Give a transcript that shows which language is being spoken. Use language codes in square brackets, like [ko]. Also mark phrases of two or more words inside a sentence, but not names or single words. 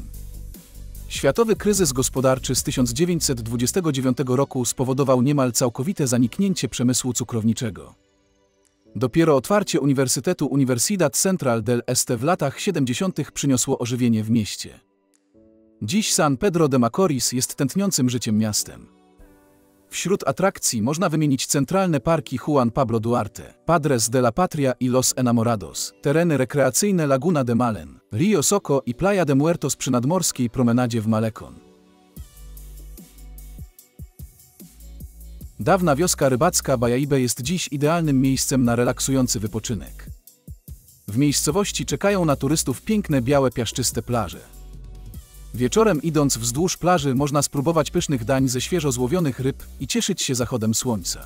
[pl] Światowy kryzys gospodarczy z 1929 roku spowodował niemal całkowite zaniknięcie przemysłu cukrowniczego. Dopiero otwarcie Uniwersytetu Universidad Central del Este w latach 70. przyniosło ożywienie w mieście. Dziś San Pedro de Macorís jest tętniącym życiem miastem. Wśród atrakcji można wymienić centralne parki Juan Pablo Duarte, Padres de la Patria i Los Enamorados, tereny rekreacyjne Laguna de Malen, Rio Soco i Playa de Muertos przy nadmorskiej promenadzie w Malecón. Dawna wioska rybacka Bayaibe jest dziś idealnym miejscem na relaksujący wypoczynek. W miejscowości czekają na turystów piękne białe piaszczyste plaże. Wieczorem idąc wzdłuż plaży można spróbować pysznych dań ze świeżo złowionych ryb i cieszyć się zachodem słońca.